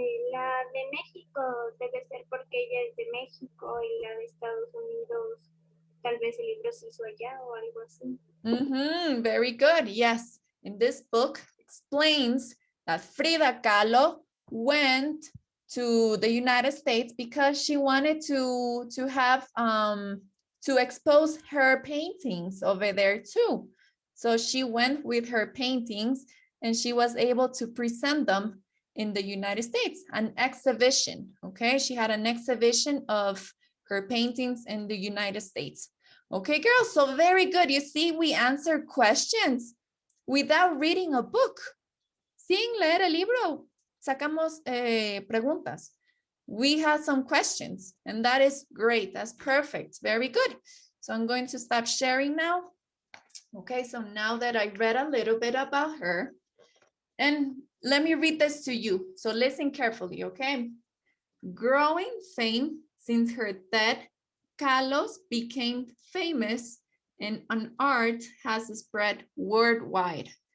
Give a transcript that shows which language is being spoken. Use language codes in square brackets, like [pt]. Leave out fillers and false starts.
[es] La de México debe ser porque ella es de México y la de Estados Unidos tal vez el libro se hizo allá o algo así. [en] Very good. Yes. And this book explains that Frida Kahlo went to the United States because she wanted to have to expose her paintings over there too. So she went with her paintings and she was able to present them in the United States, an exhibition. Okay, she had an exhibition of her paintings in the United States. Okay, girls, so very good. You see, we answer questions without reading a book. [es] Sin leer el libro, sacamos preguntas. [en] We had some questions, and that is great. That's perfect. Very good. So I'm going to stop sharing now. Okay, so now that I read a little bit about her, and let me read this to you. So listen carefully, okay? Growing fame since her death, Kahlo became famous and an art has spread worldwide.